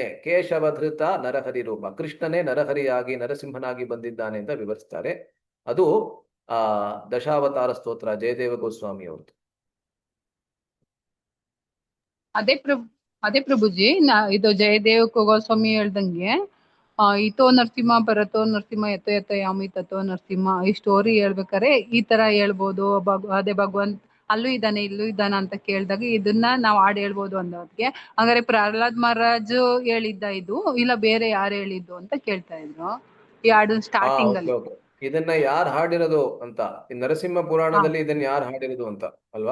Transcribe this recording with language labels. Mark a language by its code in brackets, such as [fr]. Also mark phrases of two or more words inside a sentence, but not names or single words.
[sa] ಕೇಶವಧೃತ ನರಹರಿ ರೂಪ, [kn] ಕೃಷ್ಣನೇ ನರಹರಿಯಾಗಿ ನರಸಿಂಹನಾಗಿ ಬಂದಿದ್ದಾನೆ ಅಂತ ವಿವರಿಸ್ತಾರೆ. ಅದು ದಶಾವತಾರ ಸ್ತೋತ್ರ, ಜಯದೇವ ಗೋಸ್ವಾಮಿ ಅವ್ರದ್ದು. ಅದೇ ಪ್ರಭುಜಿ, ಇದು ಜಯದೇವ ಗೋಸ್ವಾಮಿ ಹೇಳ್ದಂಗೆ [sa] ಇತೋ ನರಸಿಂಹ ಪರತೋ ನರಸಿಂಹ ಯಥೋ ಯಥೋ ಯಾಮಿ ತಥೋ ನರಸಿಂಹ, [kn] ಈ ಸ್ಟೋರಿ ಹೇಳ್ಬೇಕಾರೆ ಈ ತರ ಹೇಳ್ಬೋದು. ಅದೇ ಭಗವಂತ ಅಲ್ಲೂ ಇದ್ದಾನೆ ಇಲ್ಲೂ ಇದ್ದಾನ ಅಂತ ಕೇಳಿದಾಗ ಇದನ್ನ ನಾವು ಹಾಡು ಹೇಳ್ಬೋದು ಅನ್ನೋದಕ್ಕೆ. ಹಂಗಾರೆ ಪ್ರಹ್ಲಾದ್ ಮಹಾರಾಜು ಹೇಳಿದ್ದ ಇದು, ಇಲ್ಲ ಬೇರೆ ಯಾರು ಹೇಳಿದ್ದು ಅಂತ ಕೇಳ್ತಾ ಇದ್ರು ಈ ಹಾಡು ಸ್ಟಾರ್ಟಿಂಗ್ ಅಲ್ಲಿ. ಇದನ್ನ ಯಾರು ಹಾಡಿರೋದು ಅಂತ, ಈ ನರಸಿಂಹ ಪುರಾಣದಲ್ಲಿ ಇದನ್ನ ಯಾರು ಹಾಡಿರೋದು ಅಂತ ಅಲ್ವಾ?